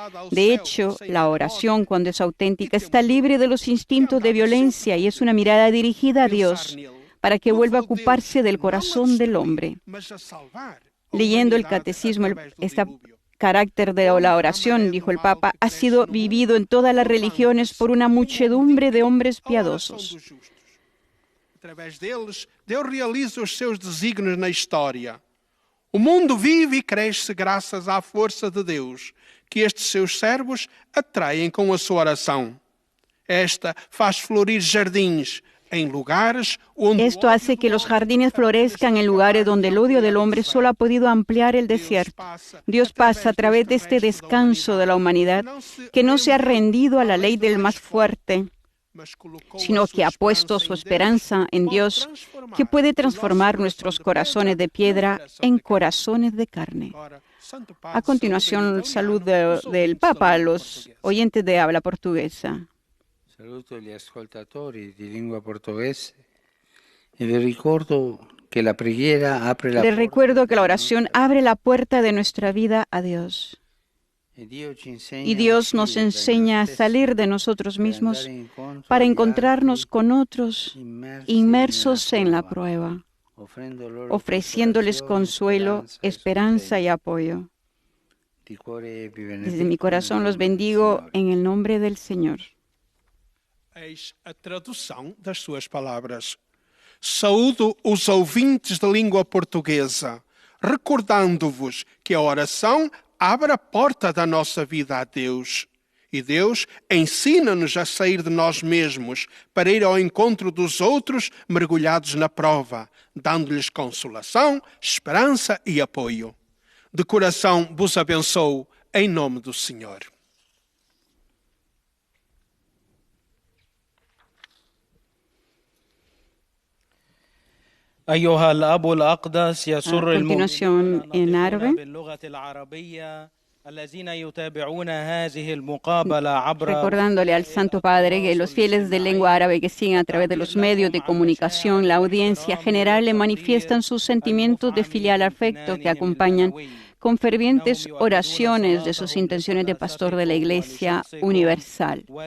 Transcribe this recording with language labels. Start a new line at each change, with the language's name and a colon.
Spanish: De hecho, la oración, cuando es auténtica, está libre de los instintos de violencia y es una mirada dirigida a Dios para que vuelva a ocuparse del corazón del hombre. Leyendo el catecismo, este carácter de la oración, dijo el Papa, ha sido vivido en todas las religiones por una muchedumbre de hombres piadosos.
Portuguese: Através deles, Deus realiza os seus desígnios na história. O mundo vive e cresce graças à força de Deus, que estes seus servos atraem com a sua oração. Esta faz florir jardins en lugares onde
Spanish: Esto hace que los jardines florezcan en lugares donde el odio del hombre solo ha podido ampliar el desierto. Dios pasa a través de este descanso de la humanidad que no se ha rendido a la ley del más fuerte, sino que ha puesto su esperanza en Dios, que puede transformar nuestros corazones de piedra en corazones de carne. A continuación, salud del Papa a los oyentes de habla portuguesa.
Italian: Saluto gli ascoltatori di lingua portoghese e vi ricordo che la preghiera apre la
Spanish: Les recuerdo que la oración abre la puerta de nuestra vida a Dios. Y Dios nos enseña a salir de nosotros mismos para encontrarnos con otros inmersos en la prueba, ofreciéndoles consuelo, esperanza y apoyo. Desde mi corazón los bendigo en el nombre del Señor.
Portuguese: Eis a tradução das suas palavras. Saúdo os ouvintes da língua portuguesa, recordando-vos que a oração abre a porta da nossa vida a Deus. E Deus ensina-nos a sair de nós mesmos para ir ao encontro dos outros mergulhados na prova, dando-lhes consolação, esperança e apoio. De coração vos abençoo, em nome do Senhor.
Arabic: أيها الأب الأقدس يسر
Spanish: continuación, en árabe.
Arabic: باللغة العربية الذين يتابعون هذه المقابلة عبر
Spanish: Recordándole al Santo Padre que los fieles de lengua árabe que siguen a través de los medios de comunicación, la audiencia general le manifiestan sus sentimientos de filial afecto que acompañan con fervientes oraciones de sus intenciones de pastor de la Iglesia Universal.